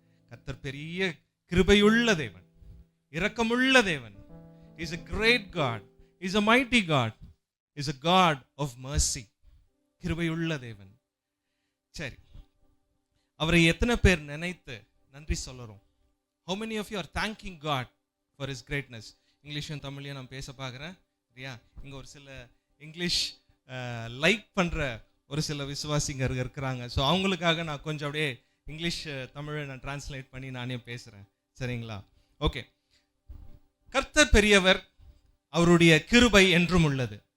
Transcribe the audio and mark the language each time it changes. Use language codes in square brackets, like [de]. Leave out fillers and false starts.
[ta] கர்த்தர் பெரிய கிருபையுள்ள தேவன், இரக்கமுள்ள தேவன். [en] He's a great God. He's a mighty God. He's a God of mercy. [ta] கிருபையுள்ள தேவன். சரி, அவரை எத்தனை பேர் நினைத்து நன்றி சொல்லுறோம்? [en] How many of you are thanking God for his greatness? [ta] இங்கிலீஷும் தமிழையும் நான் பேச பார்க்குறேன் இல்லையா? இங்கே ஒரு சில இங்கிலீஷ் லைக் பண்ணுற ஒரு சில விசுவாசிங்க இருக்கிறாங்க. ஸோ அவங்களுக்காக நான் கொஞ்சம் அப்படியே இங்கிலீஷ் தமிழை நான் டிரான்ஸ்லேட் பண்ணி நானே பேசுகிறேன், சரிங்களா? ஓகே. கர்த்தர் பெரியவர், அவருடைய கிருபை என்றும் உள்ளது.